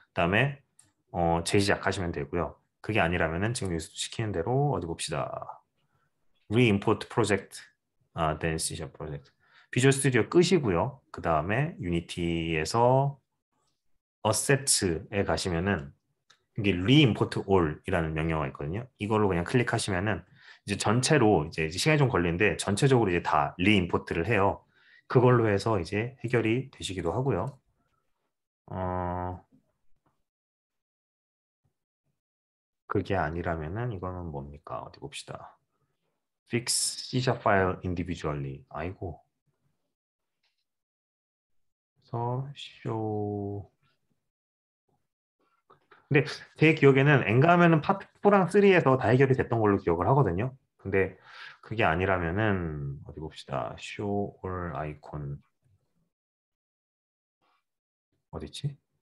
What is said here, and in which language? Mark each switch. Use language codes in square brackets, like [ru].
[ko] 그다음에 재시작하시면 되고요. 그게 아니라면은 지금 시키는 대로 어디 봅시다. [en] re-import project, then C# project. [ko] 비주얼 스튜디오 끄시고요. 그 다음에 유니티에서 assets에 가시면은 이게 re-import all이라는 명령어가 있거든요. 이걸로 그냥 클릭하시면은 이제 전체로 이제 시간이 좀 걸리는데 전체적으로 이제 다 re-import를 해요. 그걸로 해서 이제 해결이 되시기도 하고요. 그게 아니라면은 이거는 뭡니까? 어디 봅시다. [en] fix C# file individually. [ko] 아이고. 그래서 show. 근데 제 기억에는 엔가하면은 파트 4랑 3에서 다 해결이 됐던 걸로 기억을 하거든요. 근데 그게 아니라면은 어디 봅시다. [en] show all icon [ko] 어디지?